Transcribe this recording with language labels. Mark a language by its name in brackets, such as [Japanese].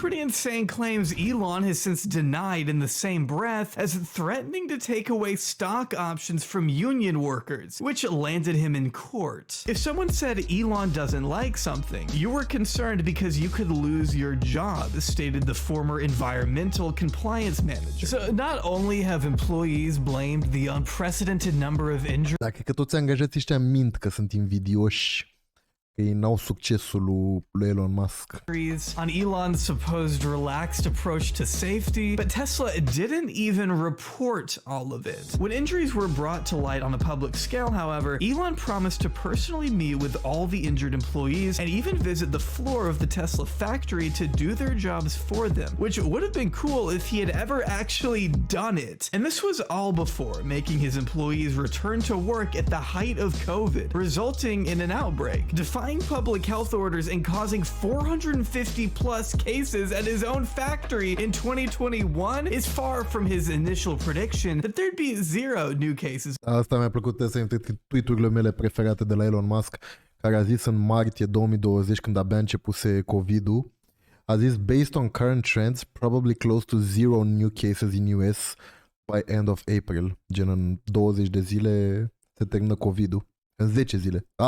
[English] Pretty insane claims Elon has since denied in the same breath as threatening to take away stock options from union workers, which landed him in court. If someone said Elon doesn't like something, you were concerned because you could lose your job, stated the former environmental compliance manager. So not only have employees blamed the unprecedented number of injuries. [Romanian] Dar cred că toți angajații ăștia mint că sunt invidioși, că ei n-au succesul lui Elon Musk. [English] On Elon's supposed relaxed approach to safety, but Tesla didn't even report all of it. When injuries were brought to light on a public scale, however, Elon promised to personally meet with all the injured employees and even visit the floor of the Tesla factory to do their jobs for them, which would have been cool if he had ever actually done it. And this was all before making his employees return to work at the height of COVID, resulting in an outbreak, defying public health orders and causing 450 plus cases at his own factory in 2021 is far from his initial prediction that there'd be 0 new cases. [Romanian] Asta mi-a plăcut, să dintre tweet-urile mele preferate de la Elon Musk, care a zis în martie 2020, când abia începuse COVID-ul, a zis, [English] based on current trends, probably close to 0 new cases in US by end of April. [Romanian] Gen în 20 de zile se termină COVID-ul. În 10 zile.